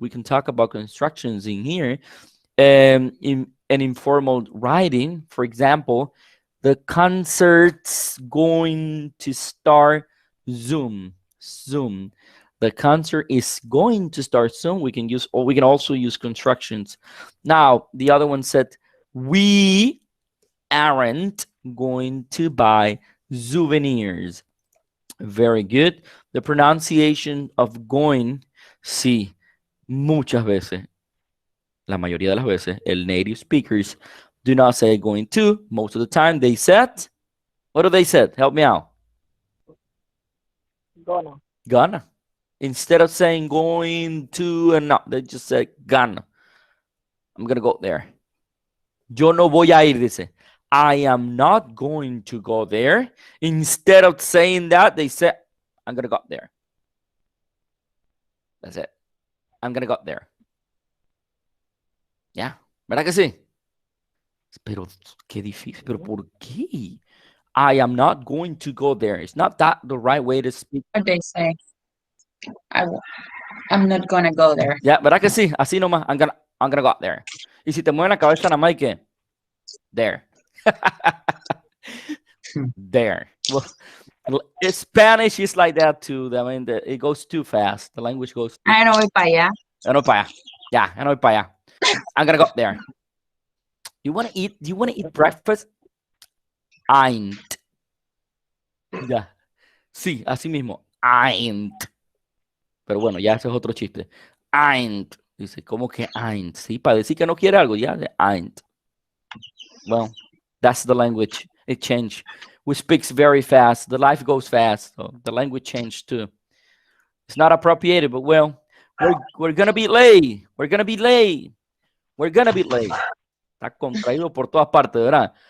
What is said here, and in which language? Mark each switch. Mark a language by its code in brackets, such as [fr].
[en] We can talk about constructions in here. In an informal writing, for example, the concert's going to start soon. The concert is going to start soon. We can also use constructions. Now, the other one said, we aren't going to buy souvenirs. Very good. The pronunciation of going, [es] sí, muchas veces, la mayoría de las veces, el [en] native speakers do not say going to. Most of the time, they said, what do they say? Help me out. Gonna. Instead of saying going to and not, they just say gonna. I'm gonna go there. [es] Yo no voy a ir, dice. [en] I am not going to go there. Instead of saying that, they say, I'm gonna go there. That's it. I'm gonna go there. [es] Yeah, ¿verdad que sí? Pero qué difícil. Pero ¿por qué? [en] I am not going to go there. It's not that the right way to speak. What they say? I'm not gonna go there. [es] Ya, ¿verdad que sí? Así nomás. [en] I'm gonna go there. [es] Y si te mueven la cabeza nada más y que there. [en] There. Well, Spanish is like that too. I mean, it goes too fast. The language goes. [es] I no voy para allá. I no para allá. Yeah, I no para allá. [en] I'm gonna go there. You want to eat? Do you want to eat breakfast? [es] Ain't. Ya. Sí, así mismo. Ain't. Pero bueno, ya ese es otro chiste. Ain't. Dice, ¿cómo que ain't? Sí, para decir que no quiere algo, ya, ain't. [en] Well, that's the language. It changed. We speak very fast. The life goes fast. So the language changed too. It's not appropriated, but well, we're going to be late. We're going to be late. We're going to be late. [es] Está contraído por todas partes, ¿verdad?